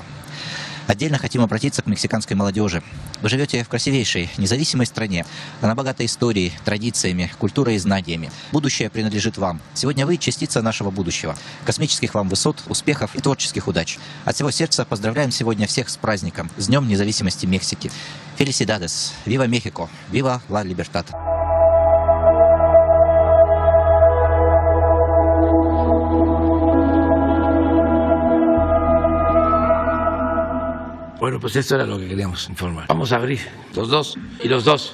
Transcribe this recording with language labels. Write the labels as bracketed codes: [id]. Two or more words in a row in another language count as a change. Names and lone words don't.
[ru] Отдельно хотим обратиться к мексиканской молодежи. Вы живете в красивейшей, независимой стране. Она богата историей, традициями, культурой и знаниями. Будущее принадлежит вам. Сегодня вы частица нашего будущего. Космических вам высот, успехов и творческих удач. От всего сердца поздравляем сегодня всех с праздником, с Днем независимости Мексики. [es] Felicidades! Viva México! Viva la libertad! Bueno, pues esto era lo que queríamos informar. Vamos a abrir los dos y los dos.